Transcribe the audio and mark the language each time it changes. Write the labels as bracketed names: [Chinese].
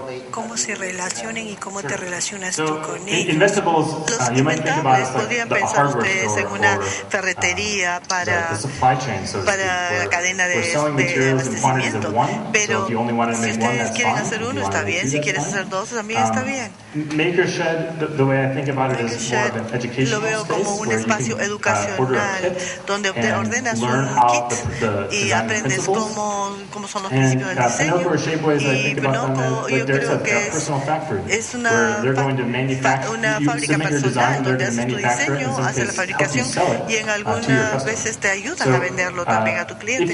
[Spanish] ¿Cómo se relacionan y cómo te relacionas tú con ellos? Los inventables podrían pensar ustedes en una ferretería para la cadena de abastecimiento, pero si ustedes quieren hacer uno, está bien. Si quieres hacer dos, también está bien. [English] Maker Shed, the way I think about it is more of an educational [Spanish] lo veo como un espacio educacional donde ordenas un kit y aprendes cómo son los principios del diseño. Y Pinoco, yo creo que es una fábrica personal donde haces tu diseño, haces la fabricación y en algunas veces te ayudan a venderlo también a tu cliente.